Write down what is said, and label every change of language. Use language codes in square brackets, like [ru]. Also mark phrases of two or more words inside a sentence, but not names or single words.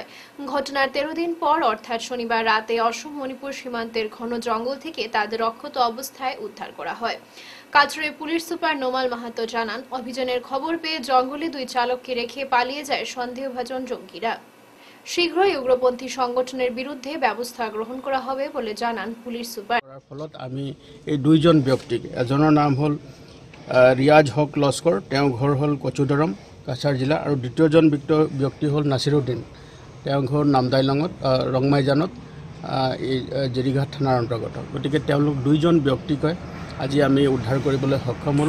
[bn] ঘটনার 13 দিন পর অর্থাৎ শনিবার রাতে অসম মণিপুর সীমান্তের ঘন জঙ্গল থেকে তাদের অক্ষত অবস্থায় উদ্ধার করা হয়। কাছাড়ের পুলিশ সুপার নোমাল মাহাতো জানান, অভিযানের খবর পেয়ে জঙ্গলে দুই চালককে রেখে পালিয়ে যায় সন্দেহভাজন জঙ্গিরা। শীঘ্রই উগ্রপন্থী সংগঠনের বিরুদ্ধে ব্যবস্থা গ্রহণ করা হবে বলে জানান পুলিশ সুপার। [as] ফলত আমি এই দুইজন ব্যক্তিক, এজনৰ নাম হল ৰিয়াজ হক লস্কৰ, তেওঁৰ ঘৰ হ'ল কচুদৰম কাছাৰ জিলা, আৰু দ্বিতীয়জন ব্যক্তি হ'ল নাছিৰুদ্দিন, তেওঁৰ ঘৰ নামদাইলঙত ৰংমাইজানত এই জেৰিঘাট থানাৰ অন্তৰ্গত। গতিকে তেওঁলোক দুইজন ব্যক্তিকে আজি আমি উদ্ধাৰ কৰিবলৈ সক্ষম হ'লোঁ।